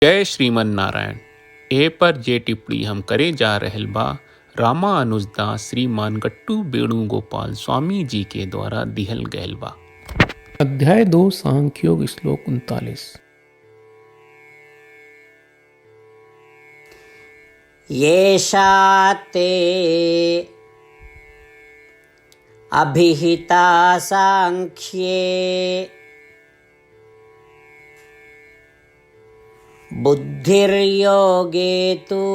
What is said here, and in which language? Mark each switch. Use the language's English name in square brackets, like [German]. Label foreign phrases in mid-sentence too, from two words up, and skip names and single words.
[Bhojpuri] जय श्रीमन नारायण। ए पर जे टिप्पणी हम करे जा रहल बा रामानुजदास श्रीमान गट्टू वेणुगोपाल स्वामी जी के द्वारा दिहल गयल बा। अध्याय 2 सांख्योग श्लोक 39। [Sanskrit] येषा ते अभिहिता सांख्ये बुद्धिर्योगे तु